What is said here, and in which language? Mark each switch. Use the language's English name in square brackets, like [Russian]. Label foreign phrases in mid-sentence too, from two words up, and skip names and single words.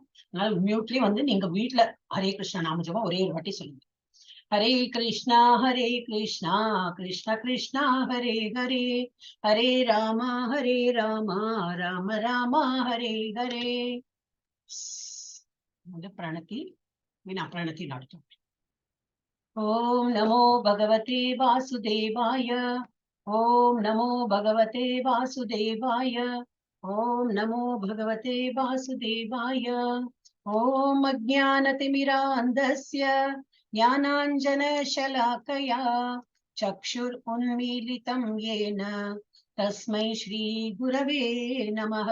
[Tamil] அதனால மியூட்லேயே நீங்க வீட்டுல ஹரே கிருஷ்ணா நாம ஜபம் ஒரே ஒரு வாட்டி சொல்லுங்க. [Sanskrit] हरे कृष्ण कृष्ण कृष्ण हरे हरे, हरे राम राम राम हरे हरे. பிரணதி विना प्रणति नाटक। ओम नमो भगवते वासुदेवाय, ओम नमो भगवते वासुदेवाय, ओम नमो भगवते वासुदेवाय। ओम अज्ञानतिमिरान्धस्य ज्ञानाञ्जनशलाकया चक्षुरुन्मीलितं येन तस्मै श्री गुरवे नमः।